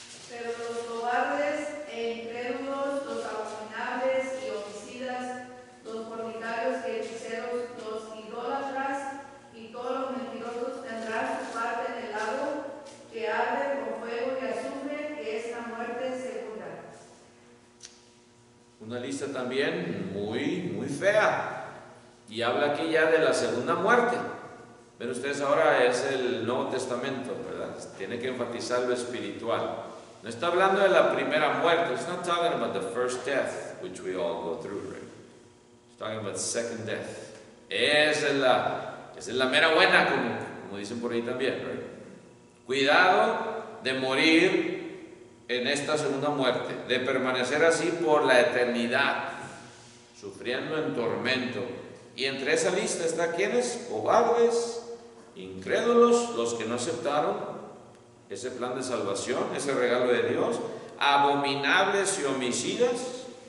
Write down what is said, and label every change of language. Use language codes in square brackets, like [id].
[es] Pero los cobardes e incrédulos, los abominables y homicidas, los fornicarios y hechiceros, los idólatras y todos los mentirosos tendrán su parte en el lago que arde con fuego y azufre, que es la muerte segunda. Una lista también muy fea, y habla aquí ya de la segunda muerte. Pero ustedes, ahora es el Nuevo Testamento, ¿verdad? Tiene que enfatizar lo espiritual. No está hablando de la primera muerte. [en] It's not talking about the first death, which we all go through, right? It's talking about second death. [es] Esa es la mera buena, como dicen por ahí también, right? Cuidado de morir en esta segunda muerte, de permanecer así por la eternidad, sufriendo en tormento. Y entre esa lista está ¿quiénes? Cobardes, incrédulos, los que no aceptaron ese plan de salvación, ese regalo de Dios, abominables y homicidas.